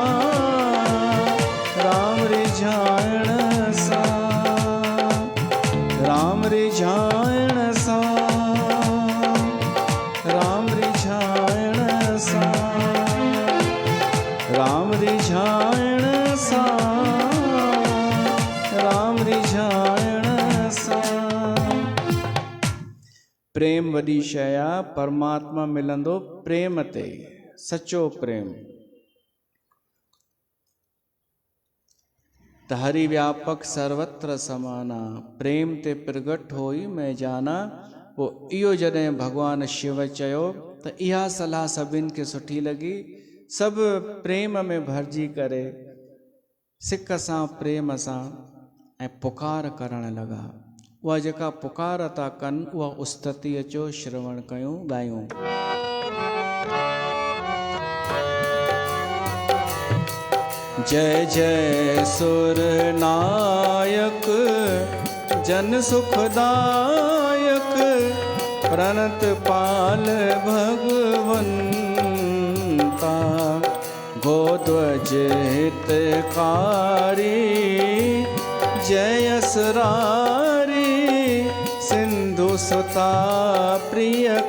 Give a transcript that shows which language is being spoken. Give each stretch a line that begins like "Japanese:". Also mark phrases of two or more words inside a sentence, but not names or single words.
Sindhi: राम रिझाइण सां, राम रिझाइण सां, राम रिझाइण सां, राम रिझाइण सां, राम रिझाइण सां। प्रेम वॾी शइ आहे, परमात्मा मिलंदो प्रेम ते, सचो प्रेम।
Awadhi: त हरि व्यापक सर्वत्र समाना, प्रेम ते प्रगट होई मैं जाना।
Sindhi: पोइ इहो जॾहिं भॻवानु शिव चयो त इहा सलाह सभिनि खे सुठी लॻी, सभु प्रेम में भरिजी करे सिक सां प्रेम सां ऐं पुकार करणु लॻा। उहा जेका पुकार था कनि उहा उस्तति अचो श्रवण कयूं, ॻायूं।
Awadhi: जय जय सुर नायक, जन सुखदायक, प्रणत पाल भगवंता, गोध्वज हितकारी, जय असरारी, सिंधु सुता प्रिय